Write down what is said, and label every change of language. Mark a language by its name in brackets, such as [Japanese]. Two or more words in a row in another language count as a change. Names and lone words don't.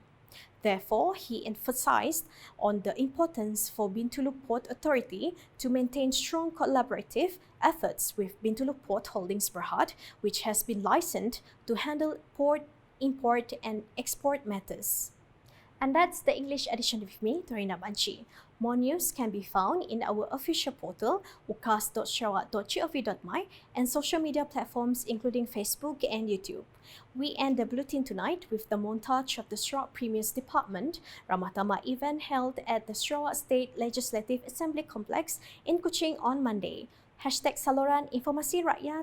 [English] Therefore, he emphasized on the importance for Bintulu Port Authority to maintain strong collaborative efforts with Bintulu Port Holdings Berhad, which has been licensed to handle port, import and export matters. And that's the English edition with me, Doreena Banchi. More news can be found in our official portal, ukas.sarawak.gov.my, and social media platforms including Facebook and YouTube. We end the bulletin tonight with the montage of the Sarawak Premier's Department Ramah Tamah event held at the Sarawak State Legislative Assembly Complex in Kuching on Monday. #Saluran Informasi Rakyat.